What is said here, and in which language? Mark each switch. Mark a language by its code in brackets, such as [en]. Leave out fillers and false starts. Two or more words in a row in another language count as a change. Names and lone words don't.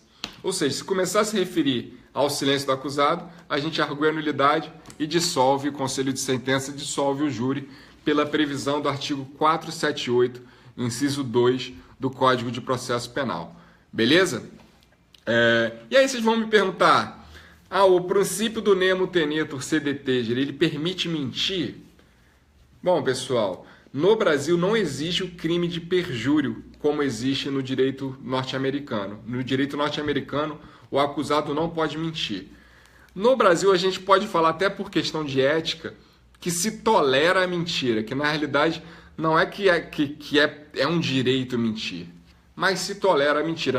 [pt] Ou seja, se começar a se referir ao silêncio do acusado, a gente argue a nulidade e dissolve o conselho de sentença, dissolve o júri pela previsão do artigo 478, inciso 2 do Código de Processo Penal. Beleza? E aí vocês vão me perguntar, o princípio do [la] nemo tenetur sede tegere, [pt] ele permite mentir? Bom, pessoal, no Brasil não existe o crime de perjúrio, como existe no direito norte-americano. No direito norte-americano, o acusado não pode mentir. No Brasil, a gente pode falar, até por questão de ética, que se tolera a mentira, que na realidade não é que é um direito mentir, mas se tolera a mentira.